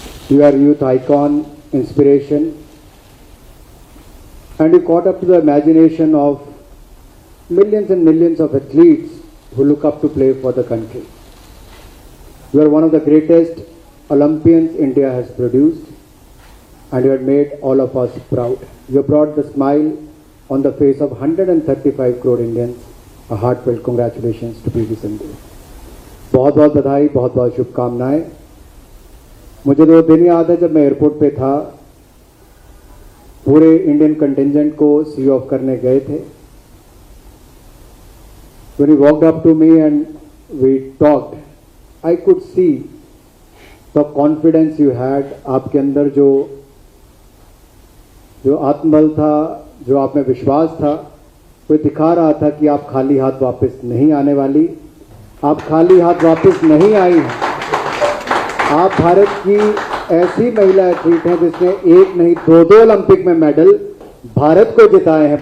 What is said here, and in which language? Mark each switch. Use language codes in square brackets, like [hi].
[en] You are youth icon, inspiration, and you caught up to the imagination of millions and millions of athletes who look up to play for the country. You are one of the greatest Olympians India has produced, and you have made all of us proud. You brought the smile on the face of 135 crore Indians. A heartfelt congratulations to PV Sindhu. [hi] बहुत बहुत बधाई, बहुत बहुत शुभकामनाएं. मुझे तो दिन याद है जब मैं एयरपोर्ट पे था, पूरे इंडियन कंटिजेंट को सी ऑफ करने गए थे. [en] When he walked up to me and we talked, I could see the confidence you had. [hi] आपके अंदर जो आत्मबल था, जो आप में विश्वास था, वो दिखा रहा था कि आप खाली हाथ वापस नहीं आने वाली. आप खाली हाथ वापस नहीं आई हैं. आप भारत की ऐसी महिला एथलीट हैं जिसने एक नहीं दो ओलंपिक में मेडल भारत को जिताए हैं.